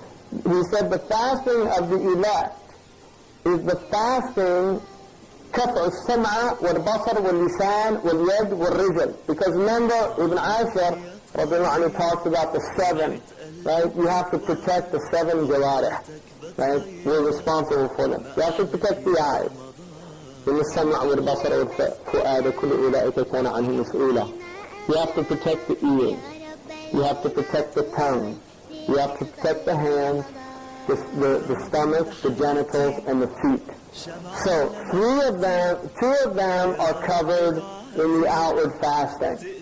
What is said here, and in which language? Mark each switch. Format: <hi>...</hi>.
<en>He said the fasting of the elect is the fasting</en> <ar>كفع السمع والبصر واللسان واليد والرجل.</ar> <en>Because remember, Ibn Ashar radiallahu anhu talks about the seven, right? You have to protect the seven jawarih, right? You're responsible for them. You have to protect the eyes.</en> <ar>إن السمع والبصر والفؤاد كل أولئك كان عنه مسؤولا.</ar> <en>You have to protect the ears. You have to protect the tongue. You have to protect the hands, the stomach, the genitals, and the feet. So two of them are covered in the outward fasting.</en>